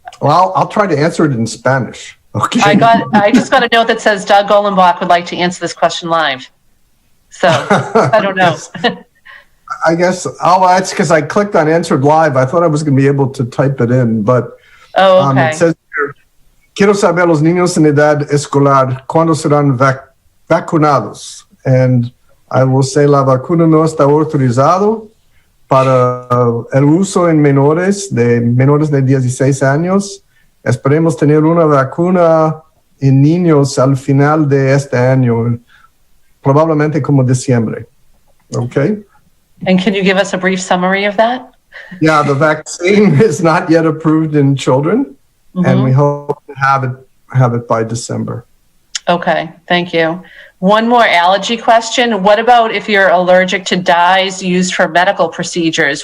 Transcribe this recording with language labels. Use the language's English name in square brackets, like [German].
[English] Well, I'll try to answer it in Spanish. Okay. I just got a note that says Doug Golenbach would like to answer this question live. So I don't know. I guess, that's because I clicked on answered live. I thought I was going to be able to type it in, but okay. It says here, [Spanish] quiero saber los niños en edad escolar cuándo serán vacunados. [English] And I will say [Spanish] la vacuna no está autorizado para el uso en menores de 16 años. Esperemos tener una vacuna en niños al final de este año, probablemente como diciembre. [English] Okay? And can you give us a brief summary of that? Yeah, the vaccine is not yet approved in children, and we hope to have it by December. Okay, thank you. One more allergy question. What about if you're allergic to dyes used for medical procedures?